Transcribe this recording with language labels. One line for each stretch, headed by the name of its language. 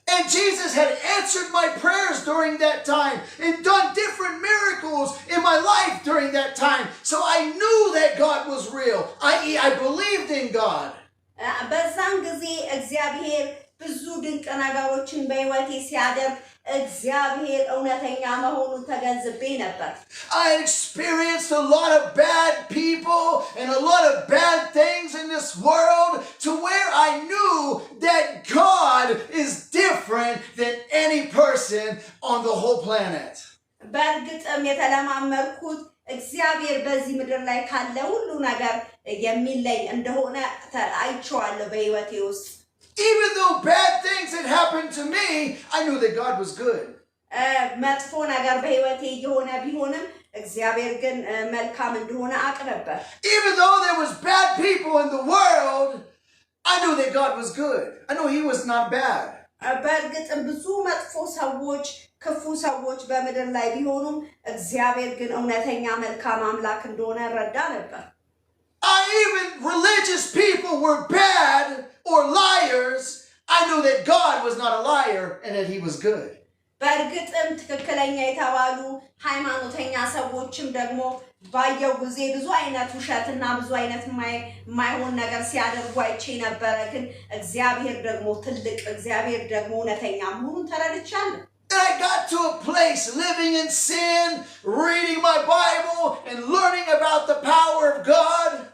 English: And Jesus had answered my prayers during that time and done different miracles in my life during that time. So I knew that God was real. I believed in God.
Amharic: በዛን ጊዜ እግዚአብሔር ብዙ ድንቅ ነገሮችን በህይወቴ ሲያደርግ እግዚአብሔር እውነተኛ መሆኑን ተገንዝቤ ነበር።
English: I had experienced a lot of bad people and a lot of bad things in this world to where I knew that God is different than any person on the whole planet.
Amharic: በእርግጥም የተለማመርኩት እግዚአብሔር በዚህ ምድር ላይ ካለ ሁሉ ነገር የሚለይ እንደሆነ አይቼዋለሁ በሕይወቴ ውስጥ።
English: Even though bad things had happened to me, I knew that God was good.
Amharic: መጥፎ ነገር በሕይወቴ የሆነ ቢሆንም እግዚአብሔር ግን መልካም እንደሆነ አውቅ ነበር።
English: Even though there was bad people in the world, I knew that God was good. I knew he was not bad.
Amharic: በእርግጥም ብዙ መጥፎ ሰዎች ክፉ ሰዎች በምድር ላይ ቢሆኑም እግዚአብሔር ግን እውነተኛ መልካም አምላክ እንደሆነ ረዳ ነበር።
English: Even religious people were bad or liars. I knew that God was not a liar and that he was good.
Amharic: በእርግጥም ትክክለኛ የተባሉ ሃይማኖተኛ ሰዎችም ደግሞ ባየው ጊዜ ብዙ አይነት ውሸትና ብዙ አይነት ማይሆን ነገር ሲያደርጉ አይቼ ነበር። ግን እግዚአብሔር ደግሞ ትልቅ እግዚአብሔር ደግሞ እውነተኛ መሆኑን ተረድቻለሁ።
English: I got to a place living in sin, reading my Bible and learning about the power of God.